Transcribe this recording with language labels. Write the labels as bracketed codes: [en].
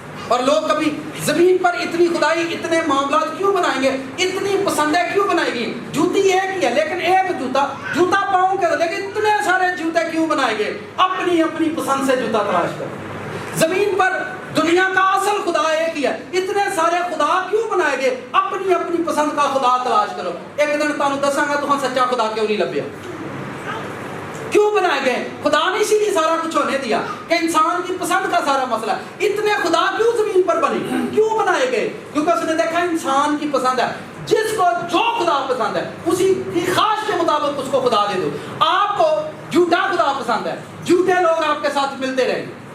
[ur] اور لوگ کبھی زمین پر اتنی خدائی، اتنے معاملات کیوں بنائیں گے؟ اتنی پسندیں کیوں بنائیں گی؟ جوتی ایک ہی ہے لیکن ایک جوتا پاؤں کے، لیکن اتنے سارے جوتے کیوں بنائیں گے؟ اپنی اپنی پسند سے جوتا تلاش کرو. زمین پر دنیا کا اصل خدا ایک ہی ہے، اتنے سارے خدا کیوں بنائے گے؟ اپنی اپنی پسند کا خدا تلاش کرو. [pa] ایک دن تانوں دساں گا تہاں سچا خدا کیوں نہیں لبیا. [ur] کیوں بنائے گئے؟ خدا نے اسی لیے سارا کچھ ہونے دیا کہ انسان کی پسند کا سارا مسئلہ ہے. اتنے خدا کیوں زمین پر بنے، کیوں بنائے گئے؟ کیونکہ اس نے دیکھا انسان کی پسند ہے، جس کو جو خدا پسند ہے اسی کی خواہش کے مطابق اس کو خدا دے دو. آپ کو جھوٹا خدا پسند ہے، جھوٹے لوگ آپ کے ساتھ ملتے رہیں گے.